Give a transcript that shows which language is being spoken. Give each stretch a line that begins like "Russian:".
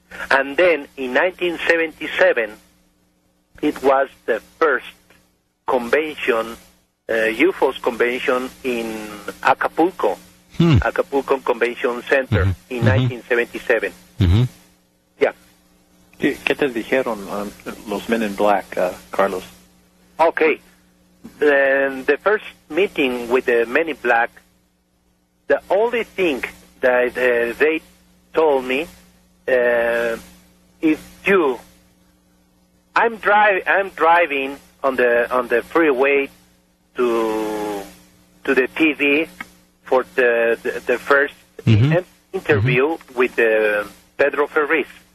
English: And then in 1977, it was the first convention, UFOs convention in Acapulco, Acapulco Convention Center in 1977. Yeah.
Spanish: ¿Qué te dijeron los Men in Black, Carlos?
English: Okay. The first meeting with the Men in Black, the only thing that they told me, if you, I'm driving on the freeway to the TV for the first interview with Pedro Ferriz.